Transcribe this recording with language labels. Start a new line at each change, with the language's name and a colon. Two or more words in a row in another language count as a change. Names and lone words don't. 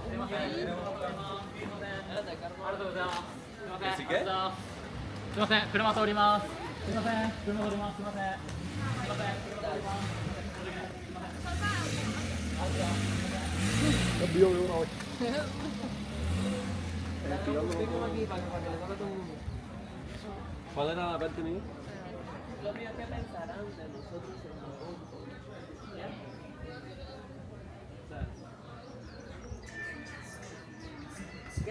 Japanese: すいません、車通ります。すいません、車通ります。すいません。すいません、車通ります。
Spanish: ¿Cuál era la parte mía? Lo mío que pensarán de nosotros en agosto. ¿Ya? ¿Qué?